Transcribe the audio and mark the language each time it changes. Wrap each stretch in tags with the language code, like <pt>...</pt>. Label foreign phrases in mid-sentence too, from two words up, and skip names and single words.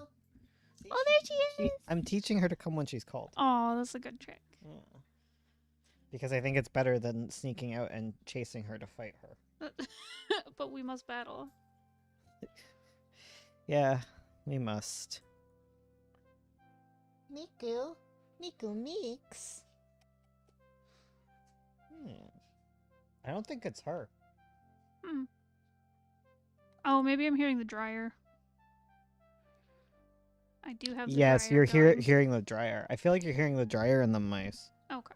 <en>Oh, there she is! I'm teaching her to come when she's called. Oh, that's a good trick. Yeah. Because I think it's better than sneaking out and chasing her to fight her. But we must battle. Yeah, we must. Miku. Miku Meeks. I don't think it's her. Oh, maybe I'm hearing the dryer. I do have the Yes, dryer you're going. hearing the dryer. I feel like you're hearing the dryer and the mice. Okay.</en>